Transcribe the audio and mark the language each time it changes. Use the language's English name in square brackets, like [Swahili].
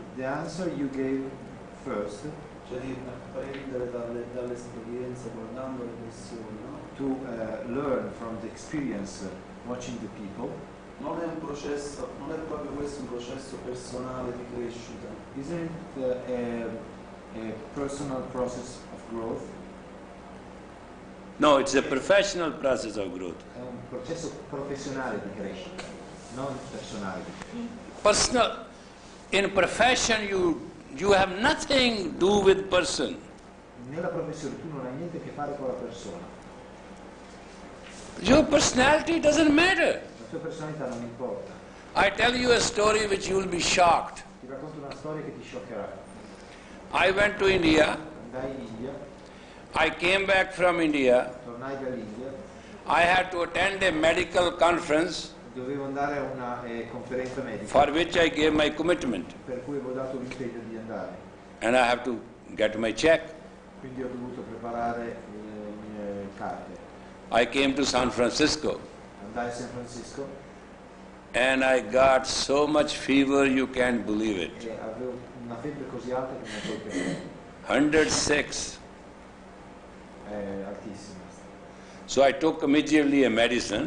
[English] The answer you gave first, [Italian] cioè di apprendere dall'esperienza guardando le persone, no? [English] to learn from the experience watching the people, [Italian] Non è un processo, non è proprio questo un processo personale di crescita. [English] isn't a personal process of growth? No, it's a professional process of growth. [Italian] È un processo professionale di crescita, non personale di crescita. [English] Personal, in profession you have nothing to do with person. [Italian] Nella professione tu non hai niente a che fare con la persona, [English] Your personality doesn't matter. [Italian] la tua personalità non importa. [English] I tell you a story which you will be shocked. [Italian] Ti racconto una storia che ti scioccherà. [English] I went to India. [Italian] Andai in India, [English] I came back from India. [Italian] tornai dall'India, [English] I had to attend a medical conference [Italian] dovevo andare a una conferenza medica [English] for which I gave my commitment. [Italian] per cui avevo dato l'impegno di andare. [English] And I have to get my check. [Italian] Quindi ho dovuto preparare le mie carte. [English] I came to San Francisco [Italian] Andai a San Francisco [English] and I got so much fever you can't believe it. [Italian] e avevo una febbre così alta che non so che [English] 106. [Italian] è altissima. [English] So I took immediately a medicine,